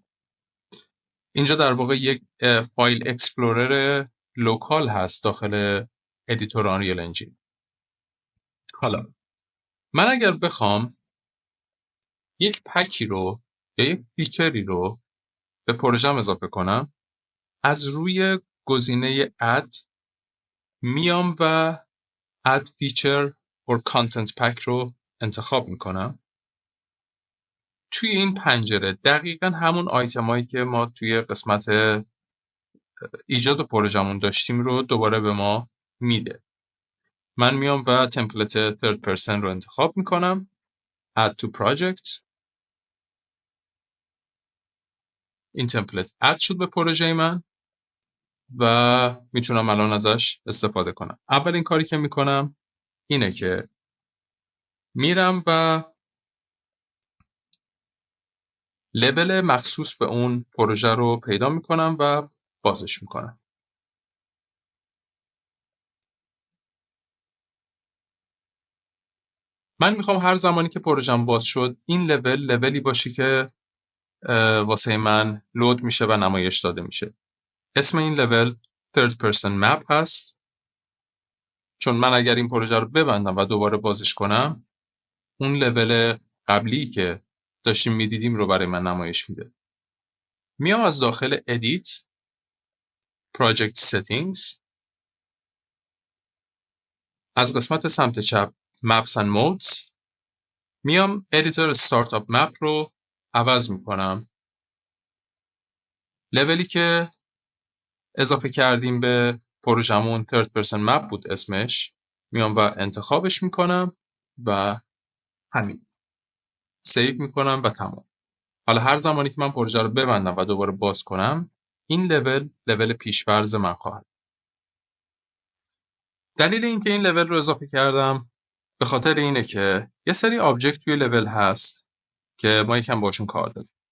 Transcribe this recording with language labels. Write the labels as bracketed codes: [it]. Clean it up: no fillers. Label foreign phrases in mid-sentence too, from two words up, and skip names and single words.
[fa] اینجا در واقع یک [en] file explorer local [fa] هست داخل ادیتور آنریل انجین. حالا من اگر بخوام یک پکی رو یا یک فیچری رو به پروژم اضافه کنم، از روی گزینه add میام و [en] add feature or content pack [fa] رو انتخاب میکنم. توی این پنجره دقیقاً همون آیتمایی که ما توی قسمت ایجاد پروژمون داشتیم رو دوباره به ما میده. من میام و تمپلیت [en] third person [fa] رو انتخاب میکنم، [en] add to project. [fa] این تمپلیت اد شد به پروژه من و میتونم الان ازش استفاده کنم. اولین کاری که میکنم اینه که میرم و لبل مخصوص به اون پروژه رو پیدا میکنم و بازش میکنم. من میخوام هر زمانی که پروژم باز شد این لولی باشه که واسه من لود میشه و نمایش داده میشه. اسم این لول [en] third person map [fa] هست، چون من اگر این پروژه رو ببندم و دوباره بازش کنم اون لول قبلی که داشتیم میدیدیم رو برای من نمایش میده. میام از داخل [en] edit project settings [fa] از قسمت سمت چپ [en] maps and modes [fa] میام [en] editor startup map [fa] رو عوض میکنم. لولی که اضافه کردیم به پروژمون [en] third person map [fa] بود اسمش، میام و انتخابش میکنم و همین سیو میکنم و تمام. حالا هر زمانی که من پروژه رو ببندم و دوباره باز کنم این لول پیش‌فرض من خواهد. دلیل اینکه این لول رو اضافه کردم به خاطر اینه که یه سری آبجکت توی لول هست که ما یکم باشون کار داریم.